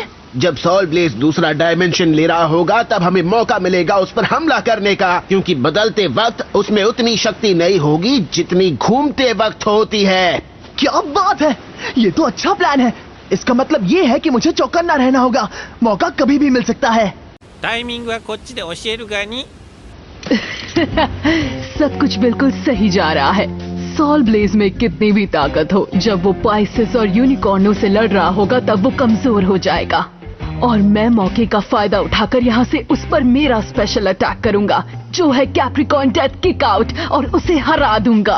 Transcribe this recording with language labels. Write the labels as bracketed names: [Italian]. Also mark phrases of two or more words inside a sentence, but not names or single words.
[Hindi] जब सॉल ब्लेज दूसरा डायमेंशन ले रहा होगा तब हमें मौका मिलेगा उस पर हमला करने का, क्योंकि बदलते वक्त उसमें उतनी शक्ति नहीं होगी जितनी घूमते वक्त होती है। क्या बात है, ये तो अच्छा प्लान है। इसका मतलब ये है कि मुझे चौकन्ना रहना होगा, मौका कभी भी मिल सकता है। [Japanese] タイミングはこっちで教えるがに [Hindi] सब कुछ बिल्कुल सही जा रहा है। सॉल ब्लेज में कितनी भी ताकत हो, जब वो पाइसेस और यूनिकॉर्नों से लड़ रहा होगा तब वो कमजोर हो जाएगा। और मैं मौके का फायदा उठाकर यहाँ से उस पर मेरा [English] special attack [Hindi] करूंगा, जो है कैप्रिकॉर्न डेथ किक आउट, और उसे हरा दूंगा।